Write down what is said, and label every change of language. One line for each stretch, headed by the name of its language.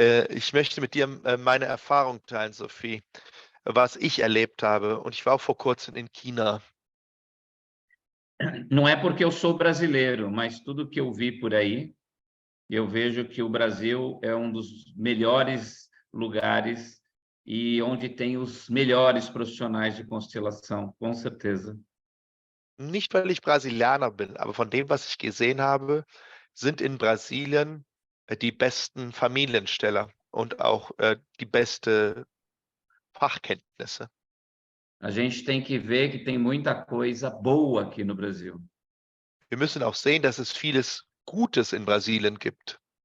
German: Ich möchte mit dir meine Erfahrung teilen, Sophie, was ich erlebt habe. Und ich war auch vor kurzem in China.
Portuguese: Não é porque eu sou brasileiro, mas tudo que eu vi por aí, eu vejo que o Brasil é um dos melhores lugares e onde tem os melhores profissionais de constelação, com certeza.
German: Nicht, weil ich Brasilianer bin, aber von dem, was ich gesehen habe, sind in Brasilien die besten Familiensteller und auch die beste Fachkenntnisse.
Portuguese: A gente tem que ver que tem muita coisa boa aqui no Brasil.
German: Wir müssen auch sehen, dass es vieles Gutes in Brasilien gibt.